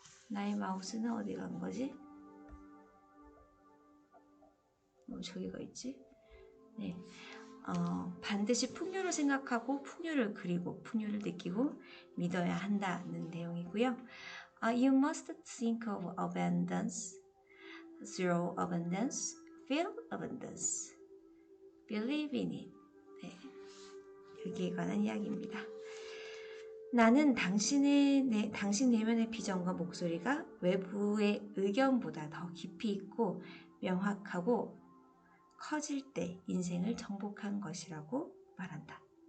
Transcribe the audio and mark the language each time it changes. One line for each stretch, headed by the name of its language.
Korean: 나의 마우스는 어디 간 거지? 저기가 있지? 네. 반드시 풍요를 생각하고 풍요를 그리고 풍요를 느끼고 믿어야 한다는 내용이고요.
English: You must think of abundance, zero abundance, feel abundance, believe in it.
Korean: 네. 여기에 관한 이야기입니다. 나는 당신 내면의 비전과 목소리가 외부의 의견보다 더 깊이 있고 명확하고 커질 때 인생을 정복한 것이라고 말한다.